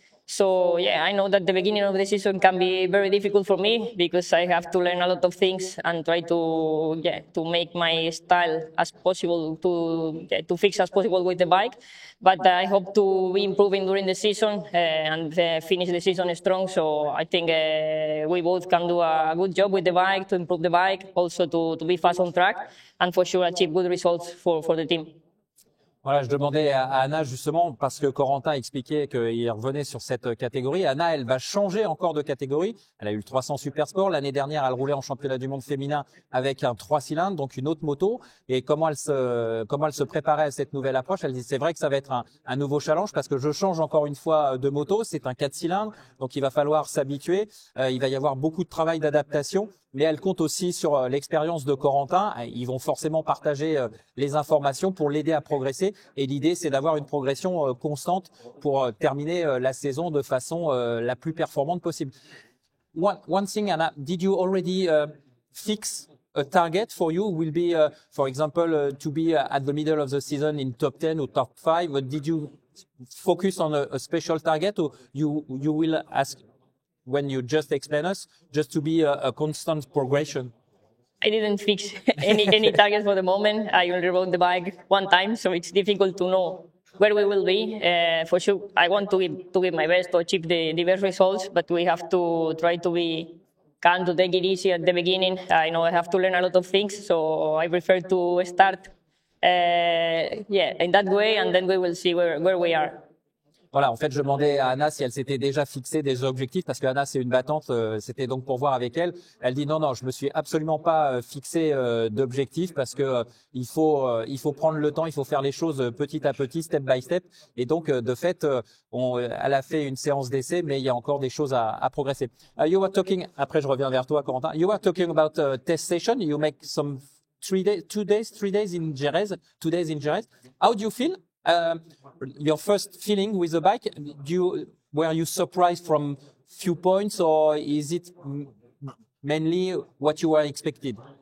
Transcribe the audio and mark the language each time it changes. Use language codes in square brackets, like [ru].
[en] So yeah, I know that the beginning of the season can be very difficult for me because I have to learn a lot of things and try to make my style as possible to fix as possible with the bike. But I hope to be improving during the season and finish the season strong. So I think we both can do a good job with the bike to improve the bike, also to be fast on track, and for sure achieve good results for the team. [fr] Voilà, je demandais à Anna justement parce que Corentin expliquait qu'il revenait sur cette catégorie. Anna, elle va changer encore de catégorie. Elle a eu le 300 Super Sport. L'année dernière, elle roulait en championnat du monde féminin avec un 3 cylindres, donc une autre moto. Et comment elle se préparait à cette nouvelle approche? Elle dit, c'est vrai que ça va être un nouveau challenge parce que je change encore une fois de moto. C'est un 4 cylindres, donc il va falloir s'habituer. Il va y avoir beaucoup de travail d'adaptation. Mais elle compte aussi sur l'expérience de Corentin. Ils vont forcément partager les informations pour l'aider à progresser. Et l'idée, c'est d'avoir une progression constante pour terminer la saison de façon la plus performante possible. [en] One thing, Anna, did you already fix a target for you? Will be, for example, to be at the middle of the season in top 10 or top 5. But did you focus on a special target, or you will ask? When you just explain us, just to be a constant progression? I didn't fix any target for the moment. I only rode the bike one time, so it's difficult to know where we will be. For sure, I want to give my best to achieve the best results, but we have to try to be calm, to take it easy at the beginning. I know I have to learn a lot of things, so I prefer to start in that way, and then we will see where we are. [fr] Voilà, en fait, je demandais à Anna si elle s'était déjà fixé des objectifs parce que Anna, c'est une battante. C'était donc pour voir avec elle. Elle dit non, je me suis absolument pas fixé d'objectifs parce que il faut prendre le temps, il faut faire les choses petit à petit, [en] step by step. [fr] Et donc, de fait, elle a fait une séance d'essai, mais il y a encore des choses à progresser. [en] You were talking. [fr] Après, je reviens vers toi, Corentin. [en] You were talking about test session. You make some 3 days in Jerez. 2 days in Jerez. How do you feel? Your first feeling with the bike, were you surprised from few points, or is it mainly what you were expected?